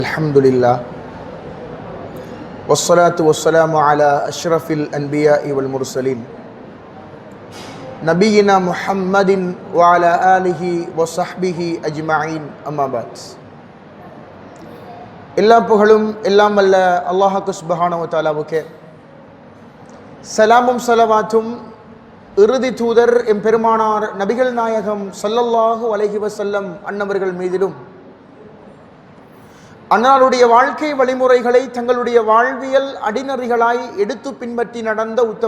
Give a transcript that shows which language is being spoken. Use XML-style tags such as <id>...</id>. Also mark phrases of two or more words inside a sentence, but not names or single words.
<ar>الحمد لله والصلاة والسلام على أشرف الأنبياء والمرسلين نبينا محمد وعلى آله وصحبه أجمعين أما بعد.</ar> <ta>எல்லா புகழும் எல்லாம் வல்ல அல்லாஹ்வுக்கு</ta> <ar>سبحانه وتعالى,</ar> <ta>சலாமும் ஸலவாத்தும் இறுதி தூதர் எம்பெருமானார் நபிகள் நாயகம்</ta> <ar>صلى الله عليه وسلم</ar> <ta>அன்னவர்கள் மீதிலும், அன்னாருடைய வாழ்க்கை வழிமுறைகளை தங்களுடைய வாழ்வியல் அடிநெறிகளாய் எடுத்து பின்பற்றி நடந்த உத்தம</ta>